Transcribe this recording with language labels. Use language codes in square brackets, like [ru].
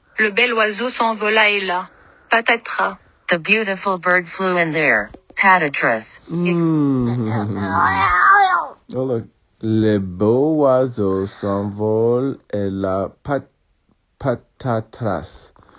[fr] Le bel oiseau s'envola et là. Patatras. [en] The beautiful bird flew in there. [fr] Patatras. [en] Oh, look. [fr] Le beau oiseau s'envole et la patatras.